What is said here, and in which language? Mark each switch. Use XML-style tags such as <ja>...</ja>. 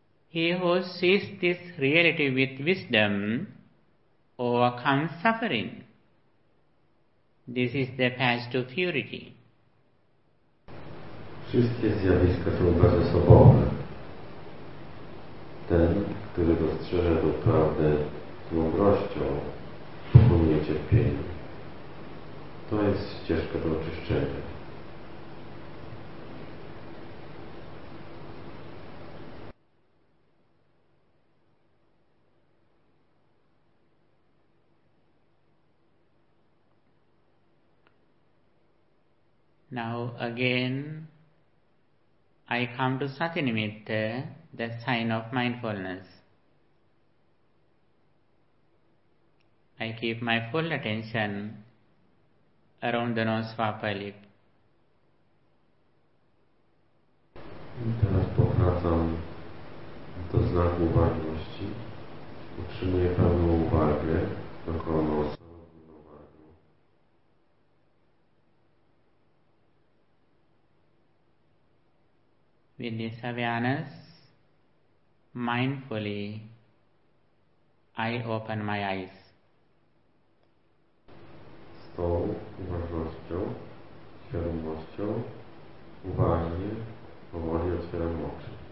<en>He who sees this reality with wisdom overcomes suffering. This is the path to purity.</en> <pl>Wszystkie zjawiska są bezosobowe. Ten, który dostrzeże tę prawdę z mądrością, pokonuje cierpienie. To jest ścieżka do oczyszczenia.</pl> <en>Now again, I come to Satinimitta, the sign of mindfulness. I keep my full attention around the nose of upper lip.</en> <pl>Teraz powracam do znaku uważności. Utrzymuję pełną uwagę około nosa.</pl> <en>With this awareness, mindfully, I open my eyes.</en> <pl>Z tą uważnością, świadomością, uważnie, powoli otwieram oczy.</pl>